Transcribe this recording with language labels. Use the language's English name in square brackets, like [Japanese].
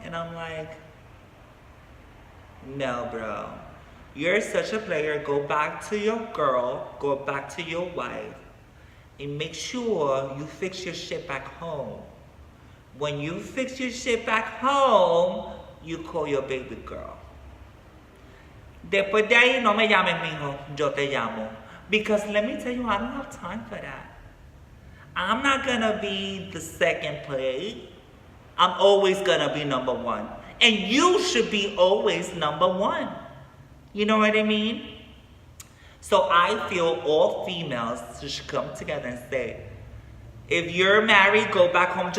[English] And I'm like, no, bro. You're such a player. Go back to your girl. Go back to your wife. And make sure you fix your shit back home. When you fix your shit back home, you call your baby girl. [Spanish] Después de ahí, no me llames, mijo. Yo te llamo. [English] Because let me tell you, I don't have time for that. I'm not gonna be the second play. I'm always gonna be number one. And you should be always number one. You know what I mean? So I feel all females should come together and say, if you're married, go back home.